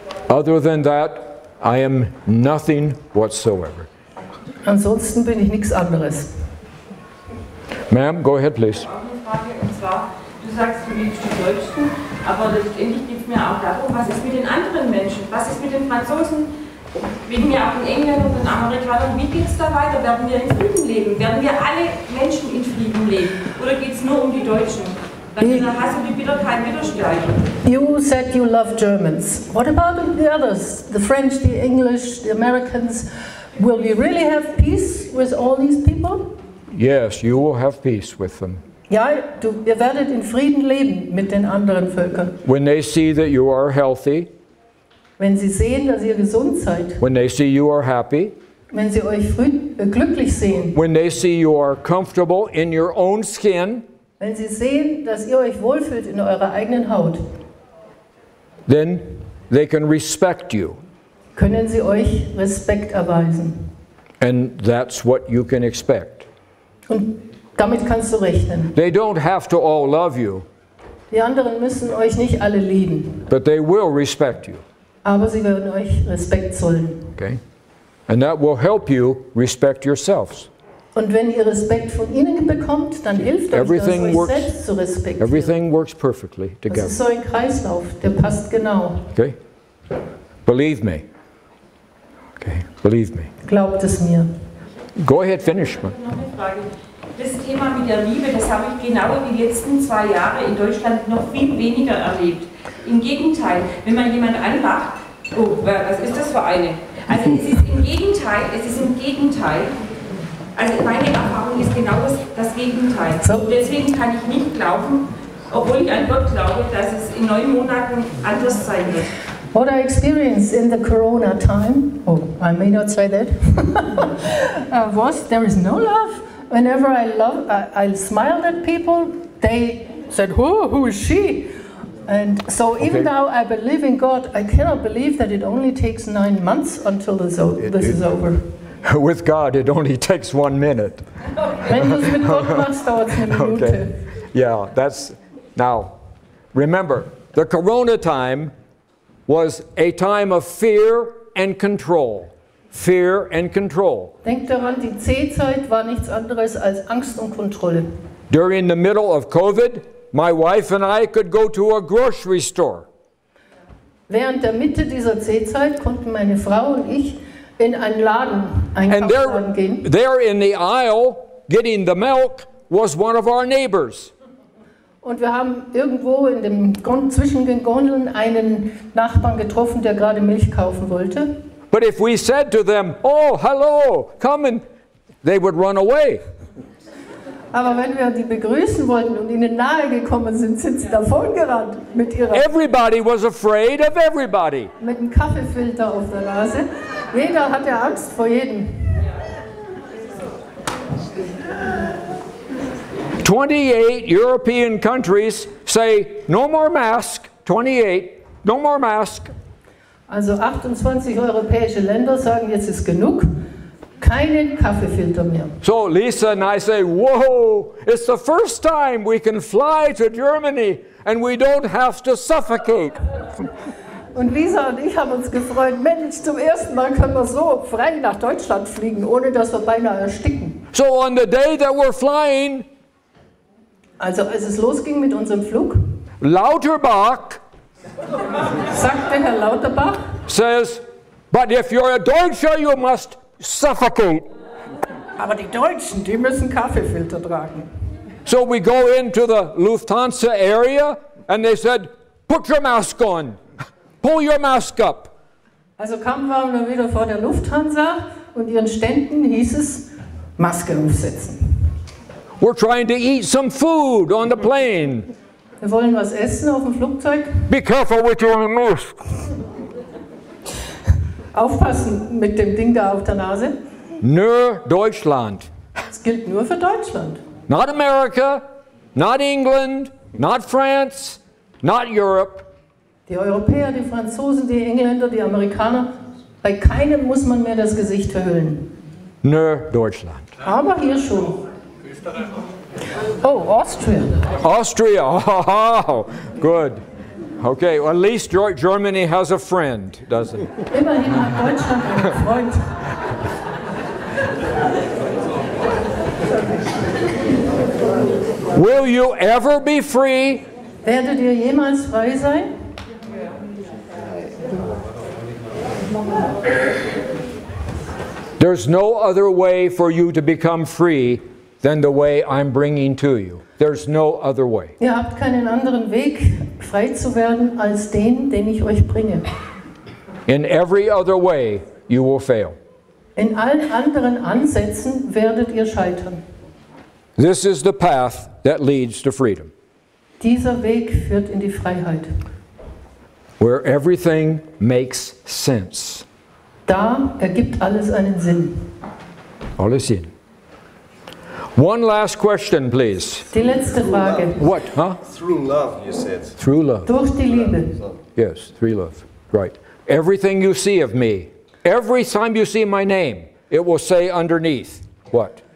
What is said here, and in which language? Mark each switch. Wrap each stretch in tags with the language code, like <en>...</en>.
<en>Other than that, I am nothing whatsoever.</en> <de>Ansonsten bin ich nichts anderes.</de> <en>Ma'am, go ahead, please.</en> <de>Auch eine Frage, und zwar, du sagst, du liebst die Deutschen, aber letztendlich geht es mir auch darum, was ist mit den anderen Menschen? Was ist mit den Franzosen? Wegen mir auch den Engländern und den Amerikanern, wie geht es da weiter? Werden wir in Frieden leben? Werden wir alle Menschen in Frieden leben? Oder geht es nur um die Deutschen? Dann hast du die Bitterkeit wieder steigen.</de> <en>You said you love Germans. What about the others? The French, the English, the Americans? Will we really have peace with all these people? Yes, you will have peace with them.</en> <de>Ja, ihr werdet in Frieden leben mit den anderen Völkern.</de> <en>When they see that you are healthy,</en> <de>wenn sie sehen, dass ihr gesund seid,</de> <en>when they see you are happy,</en> <de>wenn sie euch glücklich sehen,</de> <en>when they see you are comfortable in your own skin,</en> <de>wenn sie sehen, dass ihr euch wohlfühlt in eurer eigenen Haut,</de> <en>then they can respect you.</en> <de>Können sie euch Respekt erweisen.</de> <en>And that's what you can expect.</en> <de>Und damit kannst du rechnen.</de> <en>They don't have to all love you.</en> <de>Die anderen müssen euch nicht alle lieben.</de> <en>But they will respect you.</en> <de>Aber sie werden euch Respekt zollen.</de> <en>Okay? And that will help you respect yourselves.</en> <de>Und wenn ihr Respekt von ihnen bekommt, dann hilft euch das, euch selbst zu respektieren.</de> <en>Everything works perfectly together.</en> <de>Das ist so ein Kreislauf, der passt genau.</de> <en>Okay? Believe me. Okay, believe me.</en> <de>Glaubt es mir.</de> <en>Go ahead, finish.</en> <de>Noch eine Frage. Das Thema mit der Liebe, das habe ich genau die letzten 2 Jahre in Deutschland noch viel weniger erlebt. Im Gegenteil, wenn man jemanden anmacht, oh, was ist das für eine? Also es ist im Gegenteil, also meine Erfahrung ist genau das Gegenteil. So. Und deswegen kann ich nicht glauben, obwohl ich an Gott glaube, dass es in 9 Monaten anders sein wird.</de> <en>What I experienced in the Corona time, oh, I may not say that, was there is no love. Whenever I smiled at people, they said, who is she? And so even though I believe in God, I cannot believe that it only takes 9 months until this is over. With God, it only takes 1 minute.</en> <de>Wenn du es mit Gott machst, dauert es eine Minute.</de> <en>Okay. Yeah, that's, now, remember, the Corona time was a time of fear and control. Fear and control.</en> <de>Denkt daran, die C-Zeit war nichts anderes als Angst und Kontrolle.</de> <en>During the middle of COVID, my wife and I could go to a grocery store.</en> <de>Während der Mitte dieser C-Zeit konnten meine Frau und ich in einen Laden, Einkaufsladen gehen.</de> <en>There in the aisle, getting the milk, was one of our neighbors.</en> <de>Und wir haben irgendwo zwischen den Gondeln einen Nachbarn getroffen, der gerade Milch kaufen wollte.</de> <en>But if we said to them, oh, hello, come in, they would run away.</en> <de>Aber wenn wir die begrüßen wollten und ihnen nahe gekommen sind, sind sie davongerannt mit ihrer...</de> <en>Everybody was afraid of everybody.</en> <de>Mit einem Kaffeefilter auf der Nase. Jeder hatte Angst vor jedem.</de> <en>28 European countries say, no more mask, 28, no more mask.</en> <de>Also 28 europäische Länder sagen, jetzt ist genug, keinen Kaffeefilter mehr.</de> <en>So Lisa and I say, whoa, it's the first time we can fly to Germany and we don't have to suffocate.</en> <de>Und Lisa und ich haben uns gefreut, Mensch, zum ersten Mal können wir so frei nach Deutschland fliegen, ohne dass wir beinahe ersticken.</de> <en>So on the day that we're flying,</en> <de>Also als es losging mit unserem Flug,</de> <en>Lauterbach</en> <de>sagte Herr Lauterbach,</de> <en>says, but if you're a Deutscher, you must suffocate.</en> <de>aber die Deutschen, die müssen Kaffeefilter tragen.</de> <en>So we go into the Lufthansa area and they said, put your mask on, pull your mask up.</en> <de>Also kamen wir wieder vor der Lufthansa und ihren Ständen hieß es, Maske aufsetzen.</de> <en>We're trying to eat some food on the plane.</en> <de>Wir wollen was essen auf dem Flugzeug.</de> <en>Be careful with your mask.</en> <de>Aufpassen mit dem Ding da auf der Nase. Nur Deutschland. Das gilt nur für Deutschland.</de> <en>Not America, not England, not France, not Europe.</en> <de>Die Europäer, die Franzosen, die Engländer, die Amerikaner, bei keinem muss man mehr das Gesicht verhüllen. Nur Deutschland. Aber hier schon.</de> <en>Oh, Austria. Austria, oh, good. Okay, well, at least Germany has a friend, doesn't it?</en> <de>Immerhin hat Deutschland einen Freund.</de> <en>Will you ever be free?</en> <de>Werdet ihr jemals frei sein?</de> <en>There's no other way for you to become free than the way I'm bringing to you. There's no other way.</en> <de>Ihr habt keinen anderen Weg, frei zu werden, als den ich euch bringe.</de> <en>In every other way, you will fail.</en> <de>In allen anderen Ansätzen werdet ihr scheitern.</de> <en>This is the path that leads to freedom,</en> <de>Dieser Weg führt in die Freiheit.</de> <en>where everything makes sense.</en> <de>Da ergibt alles einen Sinn. Alles Sinn.</de> <en>One last question, please.</en> <de>Die letzte Frage.</de> <en>What, huh? Through love, you said. Through love.</en> <de>Durch die Liebe.</de> <en>Yes, through love. Right. Everything you see of me, every time you see my name, it will say underneath, what?</en>